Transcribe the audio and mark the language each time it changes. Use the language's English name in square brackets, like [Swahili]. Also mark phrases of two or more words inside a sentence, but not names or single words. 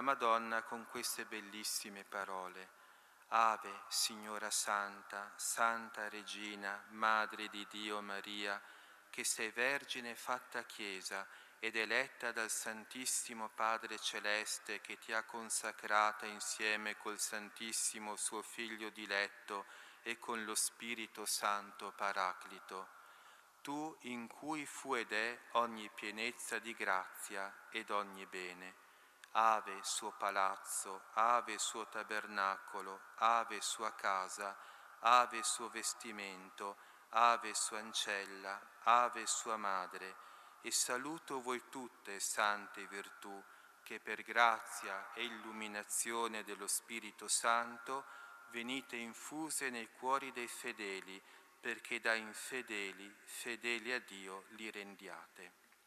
[Italian] Madonna con queste bellissime parole: Ave, Signora Santa, Santa Regina, Madre di Dio Maria, che sei Vergine fatta Chiesa ed eletta dal Santissimo Padre Celeste, che ti ha consacrata insieme col Santissimo suo Figlio diletto e con lo Spirito Santo Paraclito. Tu in cui fu ed è ogni pienezza di grazia ed ogni bene. Ave suo palazzo, ave suo tabernacolo, ave sua casa, ave suo vestimento, ave sua ancella, ave sua madre, e saluto voi tutte, sante virtù, che per grazia e illuminazione dello Spirito Santo venite infuse nei cuori dei fedeli, perché da infedeli, fedeli a Dio li rendiate.